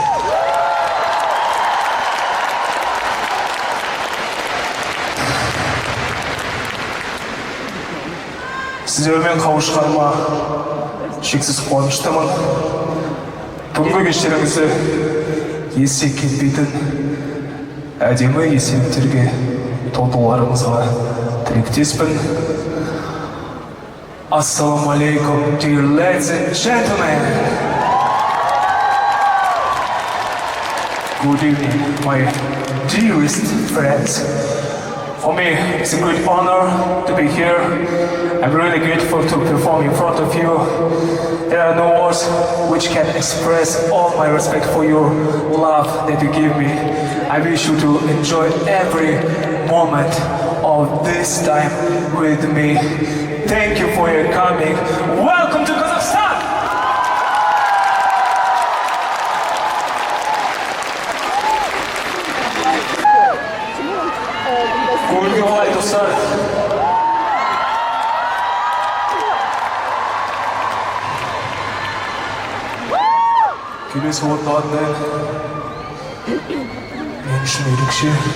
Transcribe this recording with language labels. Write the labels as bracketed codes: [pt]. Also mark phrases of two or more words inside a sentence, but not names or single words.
[kk] Сіздермен қауышқаныма шексіз қуаныштымын. Бүгінгі кештеріңізді есе кетпейтін әдемі естеліктерге толтыруларыңызға тілектеспін. [ar] السلام عليكم, [en] dear ladies and gentlemen. Good evening, my dearest friends. For me, it's a great honor to be here. I'm really grateful to perform in front of you. There are no words which can express all my respect for your love that you give me. I wish you to enjoy every moment of this time with me. Thank you for your coming. Welcome to Kazakhstan! [kk] Көңілге қалай достар? Келесі орындаған мен үшін ерекше.